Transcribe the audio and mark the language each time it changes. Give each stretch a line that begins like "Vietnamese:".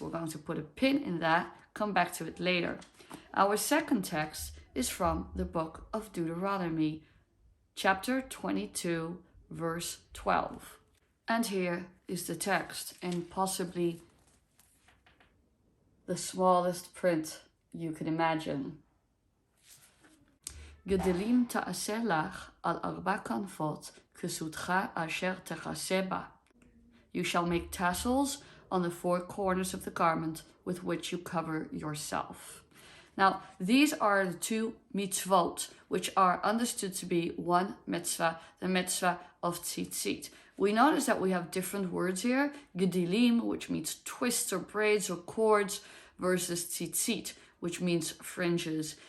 English: We're going to put a pin in that, come back to it later. Our second text is from the book of Deuteronomy, chapter 22, verse 12. And here is the text in possibly the smallest print you can imagine.
Hebrew: גדלים תעשה לך על 4 כנפות, כסותך אשר תכסה בה.
English: You shall make tassels on the 4 corners of the garment with which you cover yourself. Now, these are the 2 mitzvot, which are understood to be one mitzvah, the mitzvah of tzitzit. We notice that we have different words here, gedilim, which means twists or braids or cords, versus tzitzit, which means fringes.